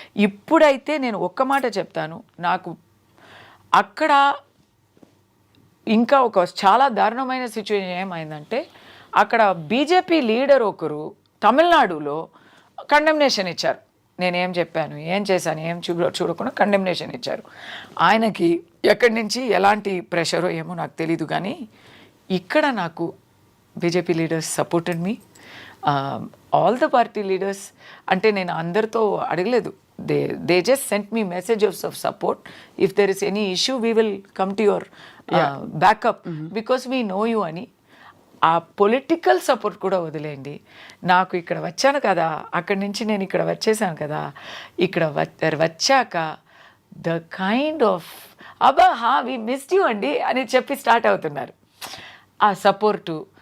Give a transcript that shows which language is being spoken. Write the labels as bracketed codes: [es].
[te] ఇప్పుడైతే నేను ఒక్క మాట చెప్తాను, నాకు అక్కడ ఇంకా ఒక చాలా దారుణమైన సిచ్యువేషన్ ఏమైందంటే, అక్కడ బీజేపీ లీడర్ ఒకరు తమిళనాడులో కండెమ్నేషన్ ఇచ్చారు. నేనేం చెప్పాను, ఏం చేశాను, ఏం చూడకుండా కండెమ్నేషన్ ఇచ్చారు. ఆయనకి ఎక్కడి నుంచి ఎలాంటి ప్రెషరో ఏమో నాకు తెలీదు, కానీ ఇక్కడ నాకు BJP leaders [en] Supported me, all the party leaders. [te] అంటే నేను అందరితో అడగలేదు, [en] they just sent me messages of support. If there is any issue, we will come to your backup, because we know you [te] అని. ఆ పొలిటికల్ సపోర్ట్ కూడా వదిలేయండి. నాకు ఇక్కడ వచ్చాను కదా, అక్కడి నుంచి నేను ఇక్కడ వచ్చేసాను కదా, ఇక్కడ వచ్చాక [en] the kind of we missed you [te] అండి అని చెప్పి స్టార్ట్ అవుతున్నారు ఆ సపోర్టు.